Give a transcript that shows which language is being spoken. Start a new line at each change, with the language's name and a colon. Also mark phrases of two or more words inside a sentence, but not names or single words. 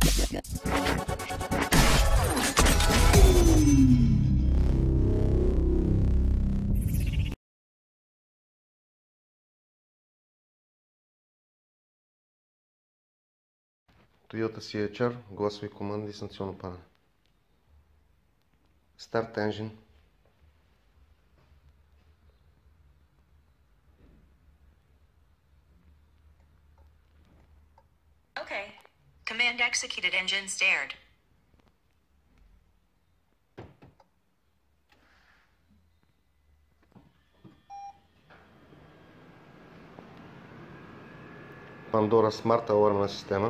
Bulgarian: Toyota CHR, гласови команди, дистанционно падане.
English: Start engine. Okay. Command executed, engine stared.
Bulgarian: Pandora смарт алармна система.